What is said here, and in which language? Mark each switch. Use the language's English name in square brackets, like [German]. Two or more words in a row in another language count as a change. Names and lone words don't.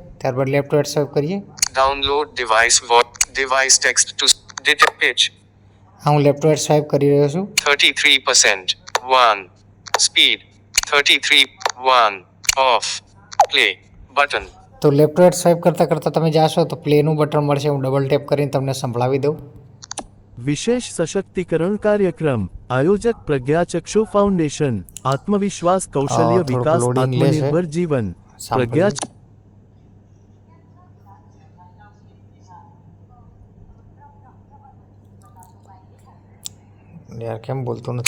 [Gujarati] ત્યારબાદ [English] left to right swipe [Gujarati] કરીએ. [English] Download device text to data pitch. [Gujarati] હા, હું [English] left to right swipe [Gujarati] કરી રહ્યો છું. [English] 33%. 1. Speed. 33. 1. Off. Play. Button. [Gujarati] તો [English] left to right swipe [Gujarati] કરતાં તમે જાશો તો પ્લેનું બટન મળશે. હું ડબલ ટેપ કરીને તમને સંભળાવી દઉં. વિશેષ સશક્તિકરણ કાર્યક્રમ આયોજક પ્રજ્ઞાચક્ષુ ફાઉન્ડેશન આત્મવિશ્વાસ કૌશલ્ય થોડુંક વિકાસ loading લે છે. આત્મનિર્ભર જીવન પ્રજ્ઞા યાર કેમ બોલતું નથી.